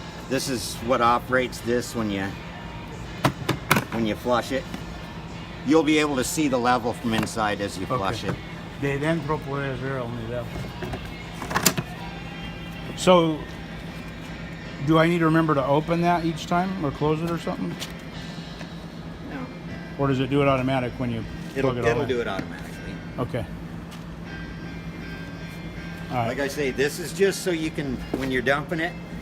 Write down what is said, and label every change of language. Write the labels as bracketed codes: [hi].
[en] This is what operates this when you flush it. You'll be able to see the level from inside as you flush it. [es] De dentro puedes ver el nivel. [en] So, do I need to remember to open that each time or close it or something? No. Or does it do it automatic when you plug it all It'll in? do it automatically. Okay. All right. Like I say, this is just so you can, when you're dumping it,